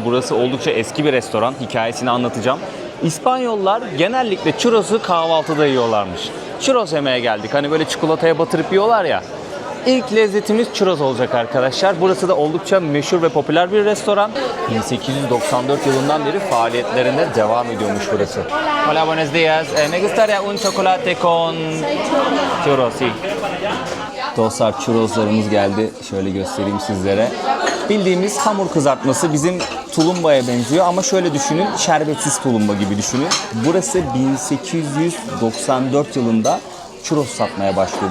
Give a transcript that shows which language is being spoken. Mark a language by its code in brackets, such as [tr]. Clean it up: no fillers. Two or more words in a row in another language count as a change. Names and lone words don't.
[tr] Burası oldukça eski bir restoran. Hikayesini anlatacağım. İspanyollar genellikle churros'u kahvaltıda yiyorlarmış. Churros yemeye geldik. Hani böyle çikolataya batırıp yiyorlar ya. İlk lezzetimiz churros olacak arkadaşlar. Burası da oldukça meşhur ve popüler bir restoran. 1894 yılından beri faaliyetlerine devam ediyormuş burası. [es] Hola, buenos días. Me gustaría un chocolate con churros. Sí. [tr] Dostlar, churroslarımız geldi. Şöyle göstereyim sizlere. Bildiğimiz hamur kızartması bizim tulumbaya benziyor ama şöyle düşünün, şerbetsiz tulumba gibi düşünün. Burası 1894 yılında churros satmaya başlıyor.